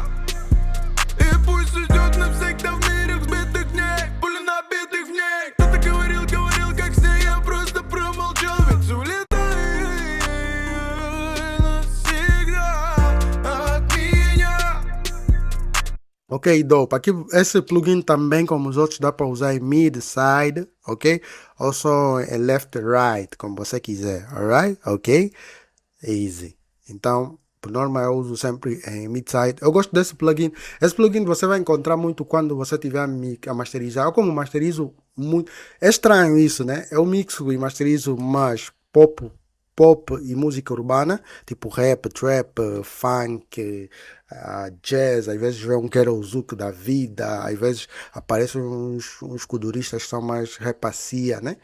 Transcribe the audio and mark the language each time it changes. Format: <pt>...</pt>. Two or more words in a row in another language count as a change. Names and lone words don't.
<ru>И пусть уйдет навсегда в мире взбитых дней, пули набитых в ней. Кто-то говорил, как с ней, я просто промолчал, ведь улетай навсегда от меня.</ru> <en>Ok, dope.</en> <pt>Aqui, esse plugin também, como os outros, dá para usar em</pt> <en>mid, side,</en> <pt>ok? Ou só em</pt> <en>left, right,</en> <pt>como você quiser,</pt> <en>alright? Ok? Easy.</en> <pt>Então, por norma, eu uso sempre em</pt> <en>mid, side.</en> <pt>Eu gosto desse plugin. Esse plugin você vai encontrar muito quando você tiver a masterizar. Eu como masterizo muito... É estranho isso, né? Eu mixo e masterizo mais pop e música urbana, tipo rap, trap, funk, jazz, às vezes vem um Ghetto Zouk da vida, às vezes aparecem uns kuduristas que são mais rapacia, né?</pt>